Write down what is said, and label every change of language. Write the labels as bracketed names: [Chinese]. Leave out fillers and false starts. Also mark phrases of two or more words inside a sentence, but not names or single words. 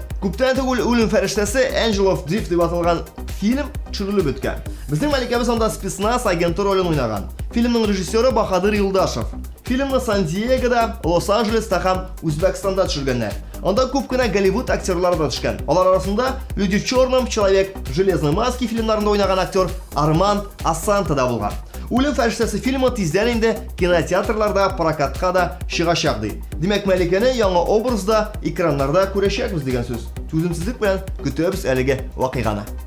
[Tatar] Күптән түгел Үлем фәрештәсе Angel of Death дип аталган фильм төшерелеп беткән. Безнең Мәликәбез анда спецназ агенты ролен уйнаган. Фильмның режиссеры Баһадыр Юлдашев. Фильмны Сан-Диегода, Лос-Анджелеста һәм Үзбәкстанда төшергәннәр. Анда күп кенә Голливуд актерлары да төшкән. Алар арасында Люди в черном, Человек в железной маске фильмнарында уйнаган актер Арман Асанта да булган. Үлем фәрештәсе фильмы тиздән инде кинотеатрларда, прокатка да чыгачак ди. Димәк, Мәликәне яңа образда экраннарда күрәчәкбез дигән сүз. Түземсезлек белән көтәбез әлеге вакыйганы.